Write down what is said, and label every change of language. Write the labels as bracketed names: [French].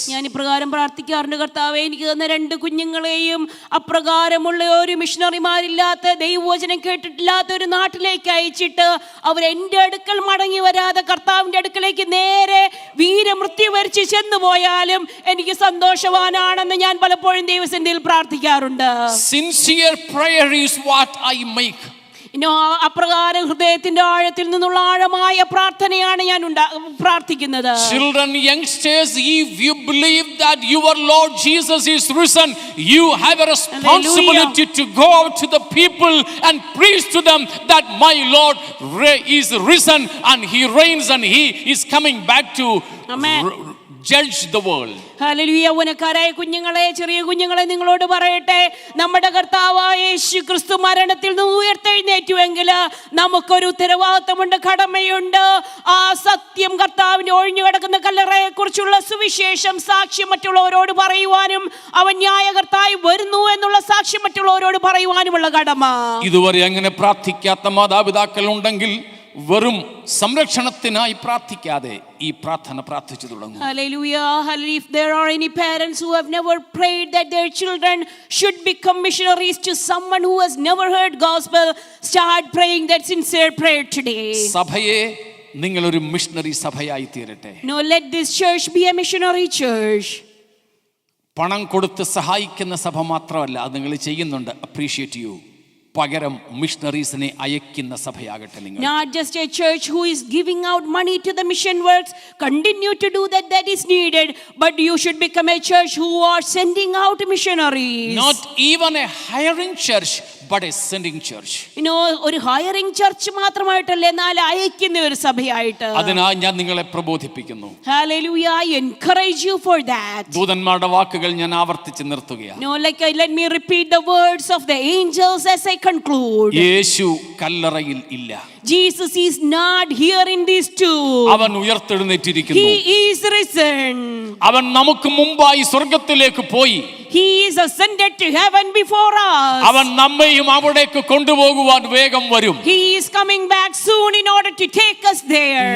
[Malayalam] ഞാൻ ഇപ്രകാരം പ്രാർത്ഥിക്കാറുണ്ട്, കർത്താവേ, എനിക്ക് തന്ന 2 കുഞ്ഞുങ്ങളെയും അപ്രകാരമുള്ള ഒരു മിഷണറിമാരില്ലാത്ത, ദൈവവചനം കേട്ടിട്ടില്ലാത്ത ഒരു നാട്ടിലേക്ക് അയച്ചിട്ട് അവർ എൻ്റെ അടുക്കൽ മടങ്ങി വരാതെ കർത്താവിൻ്റെ അടുക്കലേക്ക് നേരെ വീരമൃത്യു വരിച്ച് ചെന്നു പോയാലും എനിക്ക് സന്തോഷവാനാണെന്ന് ഞാൻ പലപ്പോഴും ദൈവസന്നിധിയിൽ പ്രാർത്ഥിക്കാറുണ്ട്. [English] Sincere prayer is what I make. [Malayalam] അപ്രകാരം ഹൃദയത്തിന്റെ ആഴത്തിൽ നിന്നുള്ള ആഴമായ പ്രാർത്ഥനയാണ് ഞാൻ പ്രാർത്ഥിക്കുന്നത്. [English] Children, youngsters, if you believe that your Lord Jesus is risen, you have a responsibility to go out to the people and preach to them that my Lord is risen and he reigns and he is coming back to judge the world. [Malayalam] Hallelujah. യൗവനക്കാരായ കുഞ്ഞുങ്ങളെ, ചെറിയ കുഞ്ഞുങ്ങളെ, നിങ്ങളോട് പറയട്ടെ, നമ്മുടെ കർത്താവായ യേശു ക്രിസ്തു മരണത്തിൽ നിന്ന് ഉയർത്തെഴുന്നേറ്റുവെങ്കിൽ നമുക്കൊരു ഉത്തരവാദിത്തമുണ്ട്, കടമയുണ്ട്. ആ സത്യം, കർത്താവിന്റെ ഒഴിഞ്ഞു കിടക്കുന്ന കല്ലറയെ കുറിച്ചുള്ള സുവിശേഷം സാക്ഷ്യം മറ്റുള്ളവരോട് പറയുവാനും അവൻ ന്യായകർത്തായി വരുന്നു എന്നുള്ള സാക്ഷ്യം മറ്റുള്ളവരോട് പറയുവാനുമുള്ള കടമ. ഇതുവരെ അങ്ങനെ പ്രാർത്ഥിക്കാത്ത മാതാപിതാക്കൾ ഉണ്ടെങ്കിൽ വെറും സംരക്ഷണത്തിനായി പ്രാർത്ഥിക്കാതെ ഈ പ്രാർത്ഥന പ്രാർത്ഥിച്ചു തുടങ്ങും. [English] Hallelujah. If there are any parents who have never prayed that their children should become missionaries to someone who has never heard gospel, start praying that sincere prayer today. [Malayalam] സഭയെ നിങ്ങളൊരു മിഷണറി സഭയായി തീരട്ടെ. [English] No, let this church be a missionary church. [Malayalam] പണം കൊടുത്ത് സഹായിക്കുന്ന സഭ മാത്രമല്ല, അത് നിങ്ങൾ ചെയ്യുന്നുണ്ട്, [English] Appreciate you. [Malayalam] പകരം മിഷണറീസിനെ അയക്കുന്ന സഭയാകട്ടെ നിങ്ങൾ. [English] Not just a church who is giving out money to the mission works, continue to do that is needed, but you should become a church who are sending out missionaries. Not even a hiring church, but a sending church. [Malayalam] ഒരു hiring church മാത്രമായിട്ടല്ല, എന്നാൽ അയക്കുന്ന ഒരു സഭയായിട്ട്. അതിനായി ഞാൻ നിങ്ങളെ പ്രബോധിപ്പിക്കുന്നു. [English] Hallelujah, I encourage you for that. [Malayalam] ദൂതന്മാരുടെ വാക്കുകൾ ഞാൻ ആവർത്തിച്ച് നിർത്തുകയാണ്. [English] No, let me repeat the words of the angels as I conclude. [Malayalam] യേശു കല്ലറയിൽ ഇല്ല. [English] Jesus is not here in this tomb. [Malayalam] അവൻ ഉയർത്തെഴുന്നേറ്റിരിക്കുന്നു. [English] He is risen. [Malayalam] അവൻ നമുക്ക് മുമ്പായി സ്വർഗ്ഗത്തിലേക്ക് പോയി. [English] He is ascended to heaven before us. [Malayalam] അവൻ നമ്മെയും അവിടേക്ക് കൊണ്ടുപോകുവാൻ വേഗം വരും. [English] He is coming back soon in order to take us there.